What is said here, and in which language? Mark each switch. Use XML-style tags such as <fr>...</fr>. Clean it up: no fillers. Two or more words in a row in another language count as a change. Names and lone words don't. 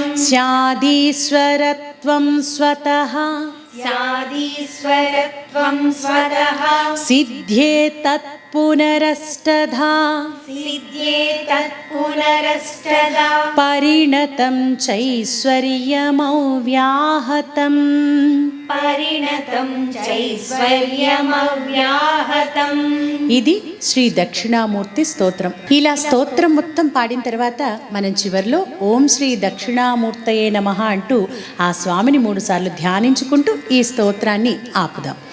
<sa>स्यादीश्वरत्वं स्वतः स्यादीश्वरत्वं स्वतः सिद्ध्येतत्पुनरष्टधा सिद्ध्येतत्पुनरष्टधा परिणतं चैश्वर्यमव्याहतम् పరిణతం చైశ్వర్యమవ్యాహతం.</sa> <te>ఇది శ్రీ దక్షిణామూర్తి స్తోత్రం. ఇలా స్తోత్రం మొత్తం పాడిన తర్వాత మనం చివర్లో</te> <sa>ఓం శ్రీ దక్షిణామూర్తయే నమః</sa> <te>అంటూ ఆ స్వామిని 3 సార్లు ధ్యానించుకుంటూ ఈ స్తోత్రాన్ని ఆపుదాం.</te>